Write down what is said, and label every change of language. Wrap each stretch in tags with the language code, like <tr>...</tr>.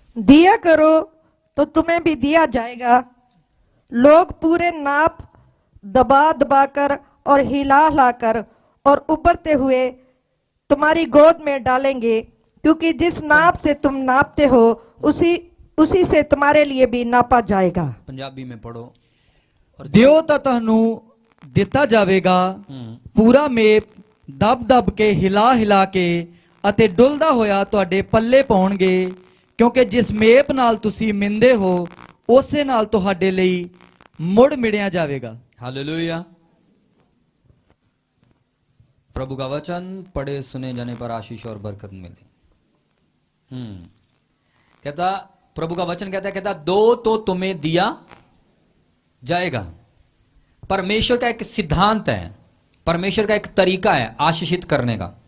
<hi>दिया करो तो तुम्हें भी दिया जाएगा, लोग पूरे नाप दबा दबा कर और हिला हिला कर और उबरते हुए तुम्हारी गोद में डालेंगे, क्योंकि जिस नाप से तुम नापते हो उसी से तुम्हारे लिए भी नापा जाएगा। पंजाबी में पढ़ो। और</hi> <pa>ਦਿਓ ਤਾਂ ਤੁਹਾਨੂੰ ਦਿੱਤਾ ਜਾਵੇਗਾ, ਪੂਰਾ ਮੇਪ ਦਬ ਦਬ ਕੇ ਹਿਲਾ ਹਿਲਾ ਕੇ ਅਤੇ ਡੁੱਲਦਾ ਹੋਇਆ ਤੁਹਾਡੇ ਪੱਲੇ ਪਾਉਣਗੇ, ਕਿਉਂਕਿ ਜਿਸ ਮੇਪ ਨਾਲ ਤੁਸੀਂ ਮਿੰਦੇ ਹੋ ਉਸੇ ਨਾਲ ਤੁਹਾਡੇ ਲਈ ਮੁੜ ਮਿੜਿਆ ਜਾਵੇਗਾ।</pa> <hi>हालेलुया। प्रभु का वचन पढ़े सुने जाने पर आशीष और बरकत मिले। कहता, प्रभु का वचन कहता दो तो तुम्हें दिया जाएगा। परमेश्वर का एक सिद्धांत है, परमेश्वर का एक तरीका है आशीषित करने का।</hi>